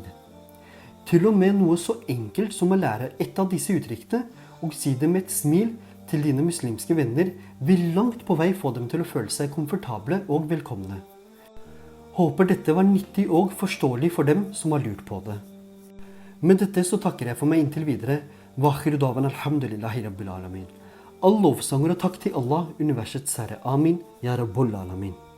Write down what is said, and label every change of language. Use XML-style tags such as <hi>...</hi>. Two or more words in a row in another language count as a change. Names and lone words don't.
<no>Til og med noe så enkelt som å lære et av disse uttrykkene og si det med et smil til dine muslimske venner vil langt på vei få dem til å føle seg komfortable og velkomne. Håper dette var nyttig og forståelig for dem som har lurt på det. Med dette så takker jeg for meg inntil videre.</no> <ar>وآخر دعوانا الحمد لله رب العالمين.</ar> <no>All lovsanger og takk til Allah, universets herre.</no> <ar>آمين يا رب العالمين.</ar>